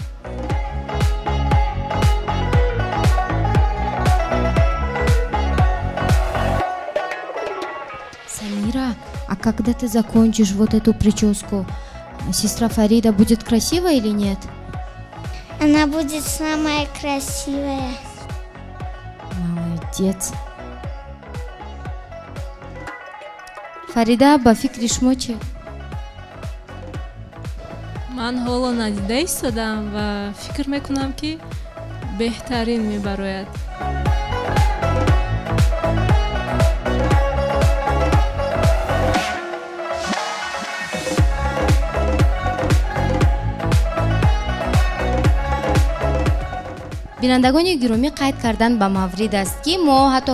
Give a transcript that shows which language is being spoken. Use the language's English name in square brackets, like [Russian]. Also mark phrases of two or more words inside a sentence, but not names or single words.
[Russian] Самира, а когда ты закончишь вот эту прическу, сестра Фарида будет красивая или нет? Она будет самая красивая. Молодец. Фарида, [Tajik] ба фикри шумо чи? Ман ҳоло надида истодам ва фикр мекунам ки беҳтарин мебарояд. бинандагони гиромӣ қайд кардан ба маврид аст ки мо ҳатто